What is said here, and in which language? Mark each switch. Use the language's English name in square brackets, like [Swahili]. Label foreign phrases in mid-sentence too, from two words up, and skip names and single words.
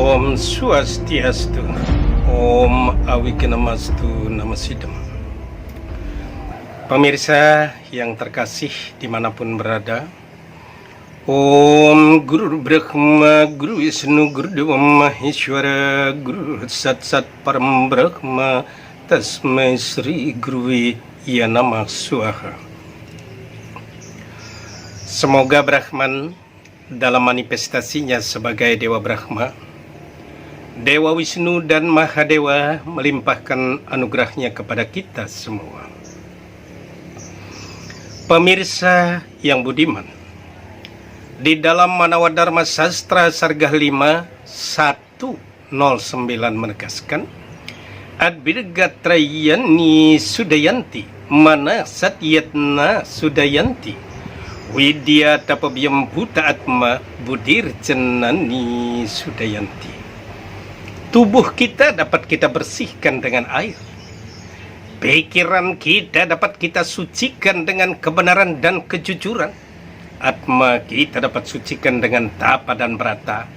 [Sanskrit] Om Swastiastu, Om Awikanamastu Namasidam. [Indonesian] Pemirsa yang terkasih dimanapun berada, [Sanskrit] Om Guru Brahma, Guru Wisnu, Guru Dewa Maheshwara, Guru Sat Sat Param Brahma, Tasmai Sri Guru Ya Namah Swaha. [Indonesian] Semoga Brahman dalam manifestasinya sebagai Dewa Brahma, Dewa Wisnu dan Mahadewa melimpahkan anugerahnya kepada kita semua. Pemirsa yang budiman, di dalam Manawadharma Sastra Sargah 5 109 menegaskan, [Sanskrit] Adbirgatrayani Sudayanti Mana Satyatna Sudayanti Widya Tapabhyam Bhuta Atma Budir Jenani Sudayanti. [Indonesian] Tubuh kita dapat kita bersihkan dengan air. Pikiran kita dapat kita sucikan dengan kebenaran dan kejujuran. Atma kita dapat sucikan dengan tapa dan brata.